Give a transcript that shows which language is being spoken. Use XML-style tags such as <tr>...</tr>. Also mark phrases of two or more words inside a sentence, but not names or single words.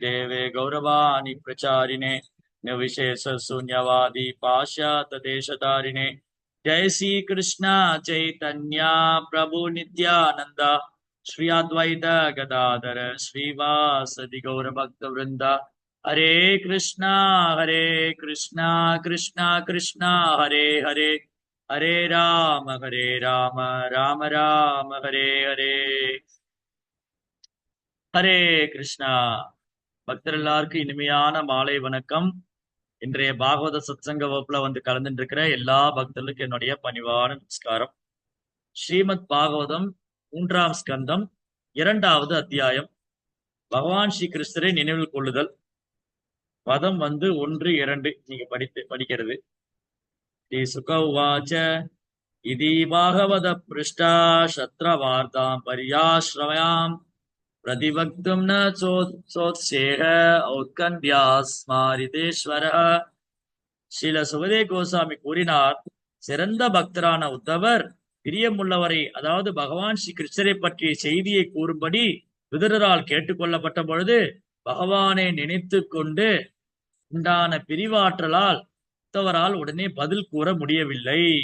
<sa>देवे गौरवाणि प्रचारिणे निर्विशेषशून्यवादी पाश्चात्यदेशधारिणे जय श्री कृष्ण चैतन्य प्रभु नित्यानंद श्री अद्वैत गदाधर श्रीवासदि गौरभक्तवृंद हरे कृष्णा कृष्णा कृष्णा हरे हरे हरे राम राम राम हरे हरे हरे कृष्णा.</sa> <ta>பக்தர் எல்லாருக்கும் இனிமையான மாலை வணக்கம். இன்றைய பாகவத சத்சங்க வகுப்புல வந்து கலந்துட்டு இருக்கிற எல்லா பக்தர்களுக்கும் என்னுடைய பணிவான நமஸ்காரம். ஸ்ரீமத் பாகவதம் 3ஆம் ஸ்கந்தம் 2வது அத்தியாயம் பகவான் ஸ்ரீ கிருஷ்ணரை நினைவில் கொள்ளுதல். பதம் வந்து 1, 2 நீங்க படிக்கிறது.</ta> <sa>श्री शुक उवाच इति भागवत पृष्टा क्षत्रवार्ताम् प्रियाश्रयाम् प्रतिवक्तुं न चोत्सेह औत्कण्ड्यास्मारितेश्वर.</sa> <ta>ஸ்ரீல சுகதே கோசாமி கூறினார், சிறந்த பக்தரான உத்தவர் பிரியமுள்ளவரை, அதாவது பகவான் ஸ்ரீ கிருஷ்ணரை பற்றிய செய்தியை கூறும்படி விதுரரால் கேட்டுக்கொள்ளப்பட்ட பொழுது பகவானை நினைத்து கொண்டு உண்டான பிரிவாற்றலால் உத்தவரால் உடனே பதில் கூற முடியவில்லை.</ta>